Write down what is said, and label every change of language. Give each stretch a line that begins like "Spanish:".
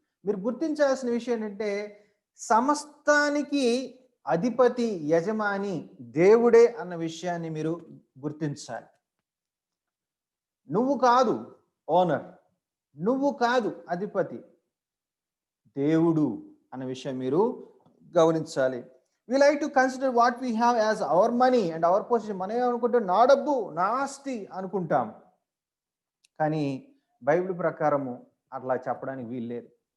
Telugu: మీరు గుర్తించాల్సిన విషయం ఏంటంటే సమస్తానికి అధిపతి, యజమాని దేవుడే అన్న విషయాన్ని మీరు గుర్తించాలి. నువ్వు కాదు ఓనర్, నువ్వు కాదు అధిపతి, దేవుడు అన్న విషయం మీరు గమనించాలి.
English: We like to consider what we have as our money and our possession.
Telugu: మనం ఏమనుకుంటాం, నా డబ్బు నా ఆస్తి అనుకుంటాం. కానీ బైబిల్ ప్రకారము అట్లా చెప్పడానికి వీల్లేదు.